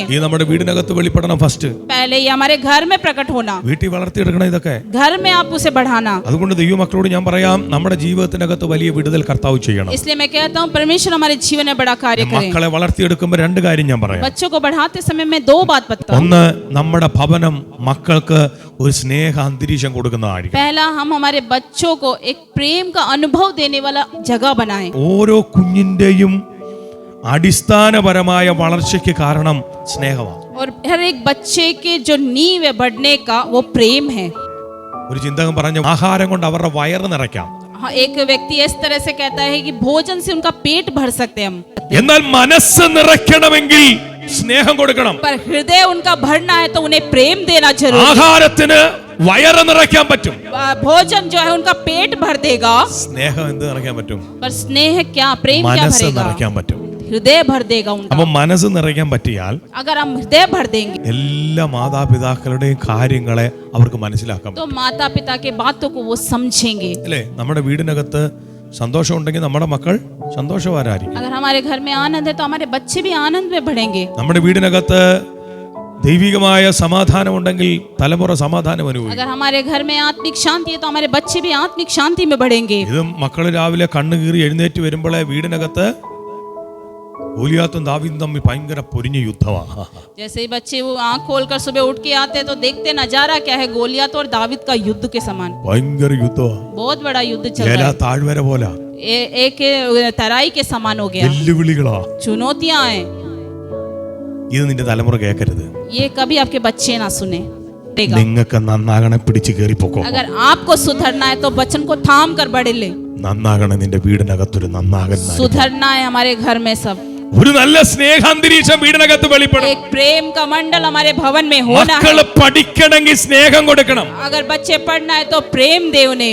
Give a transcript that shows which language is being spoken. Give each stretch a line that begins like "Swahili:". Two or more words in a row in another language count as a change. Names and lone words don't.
Malayalam: ഈ നമ്മുടെ വീടിനകത്ത് വെളിപ്പെടണം. ഫസ്റ്റ്
Hindi: पहले ये हमारे घर में प्रकट होना,
Malayalam: വീട്ടിൽ വളർത്തിയെടുക്കണം ഇതൊക്കെ.
Hindi: घर में आप उसे बढ़ाना.
Malayalam: അതുകൊണ്ട് ദൈവമക്കളോട് ഞാൻ പറയാം, നമ്മുടെ ജീവിതത്തിനകത്ത് വലിയ വിടുതൽ കർത്താവ് ചെയ്യണം.
Hindi: इसलिए मैं कहता हूँ परमेश्वर हमारे जीवन में बड़ा कार्य करें.
Malayalam: മക്കളെ വളർത്തിയെടുക്കുമ്പോൾ രണ്ട് കാര്യം ഞാൻ പറയാം.
Hindi: बच्चों को बढ़ाते समय मैं दो बात बताता हूँ.
Malayalam: ഒന്ന്, നമ്മുടെ ഭവനം മക്കൾക്ക് ഒരു സ്നേഹ അന്തരീക്ഷം കൊടുക്കുന്നതായിരിക്കും.
Hindi: पहला, हम हमारे बच्चों को एक प्रेम का अनुभव देने वाला जगह बनाएं.
Malayalam: ഓരോ കുഞ്ഞിന്റെയും അടിസ്ഥാനപരമായ വളർച്ചയ്ക്ക് കാരണം സ്നേഹമാണ്.
Hindi: और हर एक बच्चे के जो नींव है बढ़ने का वो प्रेम है.
Malayalam: ഒരു ചിന്തകൻ പറഞ്ഞു, ആഹാരം കൊണ്ട് അവരുടെ വയറ് നിറയ്ക്കാം.
Hindi: हाँ, एक व्यक्ति इस तरह से कहता है कि भोजन से उनका पेट भर सकते हैं हम,
Malayalam: എന്നാൽ മനസ്സ് നിറയ്ക്കണമെങ്കിൽ സ്നേഹം കൊടുക്കണം.
Hindi: पर हृदय उनका भरना है तो उन्हें प्रेम देना जरूरी है.
Malayalam: ആഹാരത്തിന് വയറ് നിറയ്ക്കാൻ പറ്റും,
Hindi: भोजन जो है उनका पेट भर देगा,
Malayalam: സ്നേഹം എന്ത് നിറയ്ക്കാൻ പറ്റും?
Hindi: पर स्नेह क्या, प्रेम क्या
Malayalam: മനസ്സ്
Hindi: भरेगा?
Malayalam: നിറയ്ക്കാൻ പറ്റും.
Hindi: हृदय भर देगा उनका.
Malayalam: അപ്പൊ മനസ്സ് നിറയ്ക്കാൻ പറ്റിയാൽ
Hindi: अगर हम हृदय भर देंगे
Malayalam: എല്ലാ മാതാപിതാക്കളുടെയും കാര്യങ്ങളെ അവർക്ക് മനസ്സിലാക്കാൻ
Hindi: तो
Malayalam: പറ്റും.
Hindi: माता पिता के बातों को वो समझेंगे.
Malayalam: അല്ലേ? നമ്മുടെ വീടിനകത്ത് സന്തോഷം ഉണ്ടെങ്കിൽ നമ്മുടെ മക്കൾ സന്തോഷവാരായിരിക്കും.
Hindi: अगर हमारे घर में आनंद है तो हमारे बच्चे भी आनंद में बढ़ेंगे.
Malayalam: നമ്മുടെ വീടിനകത്ത് ദൈവികമായ സമാധാനം ഉണ്ടെങ്കിൽ തലമുറ സമാധാനം അനുഭവിക്കും.
Hindi: अगर हमारे घर में आत्मिक शांति है तो हमारे बच्चे भी आत्मिक शांति में बढ़ेंगे.
Malayalam: ഇത് മക്കൾ രാവിലെ കണ്ണു കീറി എഴുന്നേറ്റ് വരുമ്പോഴേ വീടിനകത്ത് ഗോലിയാത്തും ദാവീദും തമ്മിൽ ഭയങ്കര പൊരിഞ്ഞ യുദ്ധമാണ്.
Hindi: जैसे ही बच्चे वो आंख खोलकर सुबह उठ के आते हैं तो देखते नजारा क्या है, गोलियत और दाविद का युद्ध के समान.
Malayalam: ഭയങ്കര യുദ്ധമാണ്.
Hindi: बहुत बड़ा युद्ध चल
Malayalam: ഏല
Hindi: रहा है.
Malayalam: താഴ്വര പോലെ
Hindi: एक तराई के समान हो गया.
Malayalam: വെല്ലുവിളികളാ.
Hindi: चुनौतियां हैं.
Malayalam: ഇത് നിന്റെ തലമുറ കേൾക്കരുത്.
Hindi: ये कभी आपके बच्चे ना सुने.
Malayalam: നിങ്ങൾക്ക് നന്നാകണേ, പിടിച്ച് കയറിപ്പോക്കോ.
Hindi: अगर आपको सुधरना है तो वचन को थाम कर बढ़े ले.
Malayalam: നന്നാകണേ, നിന്റെ വീടിനകത്തൊരു നന്നാകൻ.
Hindi: सुधरना है हमारे घर में सब.
Malayalam: ഒരു നല്ല സ്നേഹാന്തരീക്ഷം വീടിനകത്ത് വെളിപ്പെടും.
Hindi: एक प्रेम का मंडल हमारे भवन में होना है.
Malayalam: മക്കള് പഠിക്കണമെങ്കിൽ സ്നേഹം കൊടുക്കണം.
Hindi: अगर बच्चे पढ़ना है तो प्रेम दे उन्हें.